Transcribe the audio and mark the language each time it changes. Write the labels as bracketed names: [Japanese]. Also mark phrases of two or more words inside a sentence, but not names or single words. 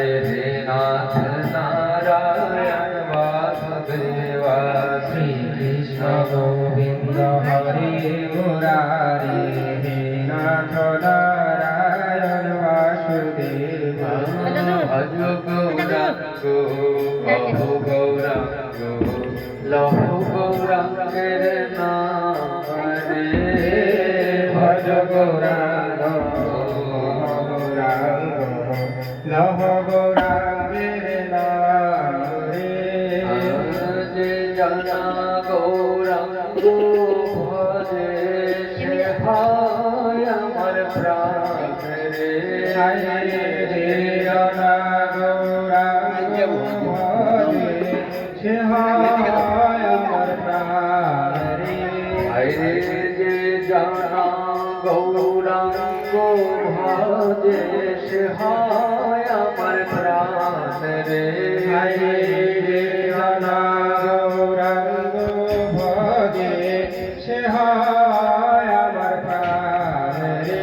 [Sanskrit] हे नाथ नारायण वासुदेव श्री कृष्ण गोविंद हरे मुरारे हे नाथ नारायण वासुदेव [Bangla] ভজ গৌরাঙ্গ বহু গৌরাঙ্গ লহ গৌরাঙ্গের নাম রে ভজ গৌরাঙ্গ লহ গৌরাঙ্গের নাম রে যে জনা গৌরাঙ্গ ভজে সে হয় আমার প্রাণ রে হায় রে জনা গৌরাঙ্গ ভজে সে হয় আমার প্রাণ রে হায় রে যে জনা গৌরাঙ্গ ভজে ভজে সে হয় আমার প্রাণ রে জনা গৌরাঙ্গ ভজে সে হয় আমার প্রাণ রে